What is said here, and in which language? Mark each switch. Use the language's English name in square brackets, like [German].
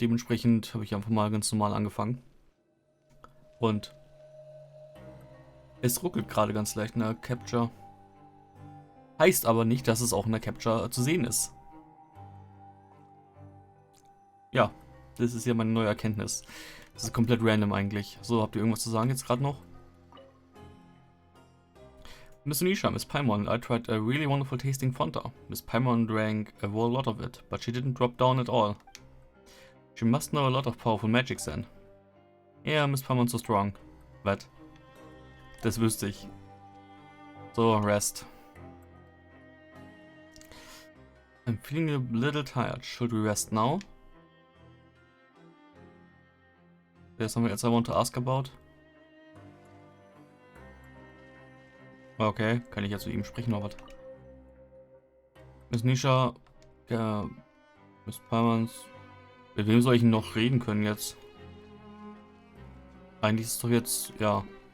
[German] Dementsprechend habe ich einfach mal ganz normal angefangen. Und es ruckelt gerade ganz leicht in der Capture. Heißt aber nicht, dass es auch in der Capture zu sehen ist. Ja, das ist ja meine neue Erkenntnis. Das ist komplett random eigentlich. So, habt ihr irgendwas zu sagen jetzt gerade noch? [English] Miss Nisha, Miss Paimon, I tried a really wonderful tasting Fanta. Miss Paimon drank a whole lot of it, but she didn't drop down at all. She must know a lot of powerful magics then. Yeah, Miss Paimon's so strong. [German] But das wüsste ich. So, rest. [English] I'm feeling a little tired. Should we rest now? There's something else I want to ask about. [German] Okay, kann ich jetzt mit ihm sprechen oder was? Miss Nisha, Miss Paimons. Mit wem soll ich noch reden können jetzt? Eigentlich ist es doch jetzt, ja.